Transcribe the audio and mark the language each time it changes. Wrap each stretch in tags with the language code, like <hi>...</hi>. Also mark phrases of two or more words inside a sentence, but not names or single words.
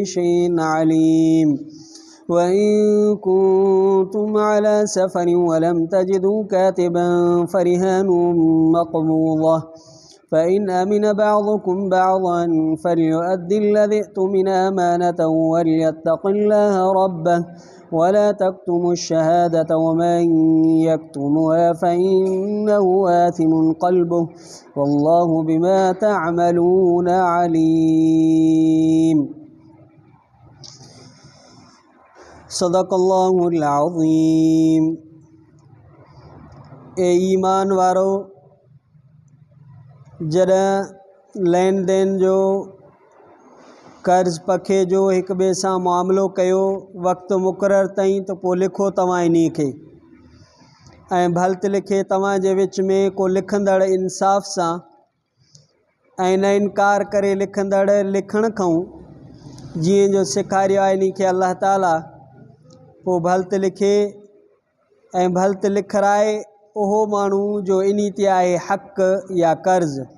<ar>شيء عليم وإن كنتم على سفر ولم تجدوا كاتبا فرهان مقبوضة فإن أمن بعضكم بعضا فليؤدي الذي اؤتمن أمانة وليتق الله ربه ولا تكتموا الشهادة ومن يكتمها فإنه آثم قلبه والله بما تعملون عليم صدق الله العظيم</ar> <sd>ए ईमान वारो जॾहिं लेन देन जो कर्ज़ पखे जो हिक ॿिए सां मुआमिलो कयो वक़्तु मुक़ररु ताईं त पोइ लिखो तव्हां इन्ही खे ऐं भलत लिखे तव्हां जे विच में को लिखंदड़ इंसाफ़ सां ऐं न इनकार करे लिखंदड़ लिखण खां जीअं जो सेखारियो आहे इन्ही खे अल्लाह ताला पोइ भलत लिखे ऐं भलत लिखाराए उहो माण्हू जो इन्ही ते आहे हक़ या कर्ज़</sd>